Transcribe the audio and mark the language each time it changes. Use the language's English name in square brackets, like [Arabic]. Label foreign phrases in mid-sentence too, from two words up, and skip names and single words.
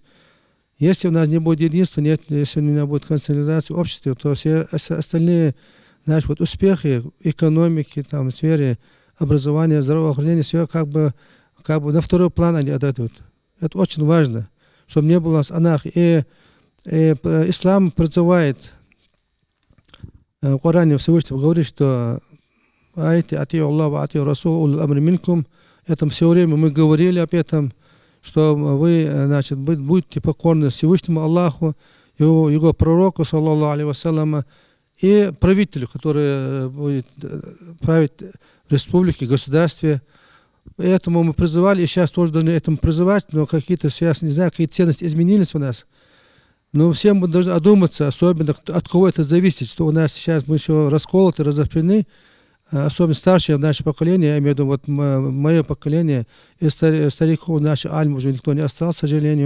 [Russian] Если у нас не будет единства, если у нас будет консолидация в обществе, то все остальные наши вот успехи экономики, там, в сфере образования, здравоохранения, все как бы на второй план они отойдут. Это очень важно, чтобы не было у нас анархии. И ислам призывает в Коране Всевышний говорит, что [Arabic] «أطيعوا الله أطيعوا الرسول أولي الأمر منكم». [Russian] Это все время мы говорили об этом, что вы, значит, будьте покорны Всевышнему Аллаху, его пророку, [Arabic] صلى الله عليه وسلم, [Russian] и правителю, который будет править в республике, государстве. Поэтому мы призывали, и сейчас тоже должны этому призывать, но какие-то сейчас, не знаю, какие ценности изменились у нас. Но всем мы должны одуматься, особенно от кого это зависит, что у нас сейчас мы еще расколоты, разобщены, особенно старшее наше поколение, я имею в виду вот мое поколение, и стариков, наших альм уже никто не остался, к сожалению.